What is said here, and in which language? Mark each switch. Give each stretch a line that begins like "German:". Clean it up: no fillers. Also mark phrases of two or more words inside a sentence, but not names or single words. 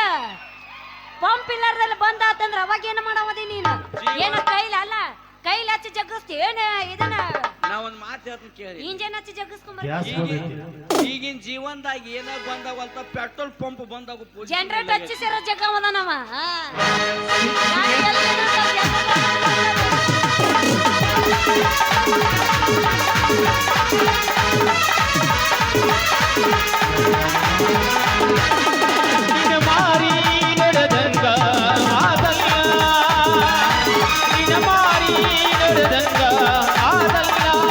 Kannada: ಪಂಪ್ ಇಲ್ಲಾರ್ದಲ್ಲಿ ಬಂದ ಆತಂದ್ರ ಅವಾಗ ಏನ ಮಾಡವದಿ ನೀನು? ಏನ ಕೈಲ ಅಲ್ಲ ಕೈಲಿ ಹಚ್ಚಿ ಜಗ್ಗಿಸ್ತಿ ಏನ ಇದನ್ನ? ನಾ ಒಂದ್ ಮಾತು ಹೇಳ್ತೀನಿ ಕೇಳಿ. ಇಂಜನ್ ಹಚ್ಚಿ ಜಗ್ಗಿಸ್ಕೊಂಡ್ ಈಗಿನ ಜೀವನದಾಗ ಏನ ಬಂದಾವಲ್ತ ಪೆಟ್ರೋಲ್ ಪಂಪ್ ಬಂದಾಗ ಜನರೇಟ್ ಹಚ್ಚಿ ಸೇರೋ ಜಗ್ಗವದ ನಮ್ಮ. ನಿನ ಮಾರಿ ನಡೆದಂಗ ಆದಲ್ಲ, ನಿನ ಮಾರಿ ನಡೆದಂಗ ಆದಲ್ಲ.